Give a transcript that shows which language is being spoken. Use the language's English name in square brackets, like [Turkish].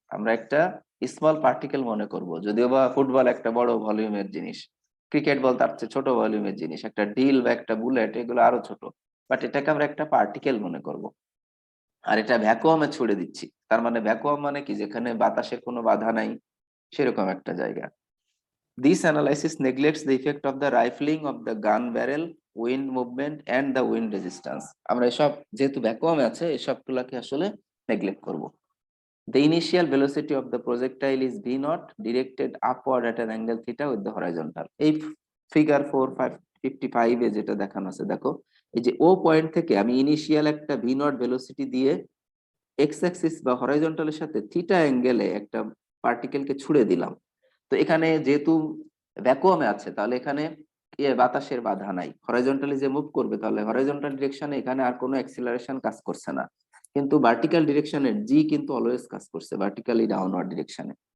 [Bangla] আমরা একটা small particle মনে করব, যদিও বা ফুটবল একটা বড় ভলিউমের জিনিস, ক্রিকেট বল তার চেয়ে ছোট ভলিউমের জিনিস, একটা ডিল বা একটা বুলেট এগুলো আরো ছোট, বাট এটাকে আমরা একটা পার্টিকেল মনে করব। আর এটা ভ্যাকুয়ামে ছুড়ে দিচ্ছি, তার মানে ভ্যাকুয়াম মানে কি, যেখানে বাতাসের কোনো বাধা নাই, সেরকম একটা জায়গা। [English] This analysis neglects the effect of the rifling of the gun barrel, wind movement and the wind resistance. [Bangla] আমরা এসব যেহেতু ভ্যাকুয়ামে আছে এসবগুলোকে আসলে নেগলেক্ট করব। [English] The initial velocity of the projectile is v naught directed upward at an angle theta with the horizontal. [Bangla] এই figure 455 এ যেটা দেখানো আছে দেখো, এই যে ও পয়েন্ট থেকে আমি ইনিশিয়াল একটা v naught ভেলোসিটি দিয়ে এক্স অ্যাক্সিস বা হরাইজন্টালের সাথে থিটা অ্যাঙ্গেলে একটা পার্টিকেলকে ছুড়ে দিলাম, তো এখানে যেহেতু ভ্যাকুয়ামে আছে তাহলে এখানে বাতাসের বাধা নাই, হরাইজন্টালি যে মুভ করবে তাহলে হরাইজন্টাল ডিরেকশনে এখানে আর কোনো অ্যাক্সিলারেশন কাজ করছে না, কিন্তু ভার্টিক্যাল ডিরেকশনে জি কিন্তু অলওয়েজ কাজ করছে, ভার্টিক্যালি ডাউনওয়ার্ড ডিরেকশনে।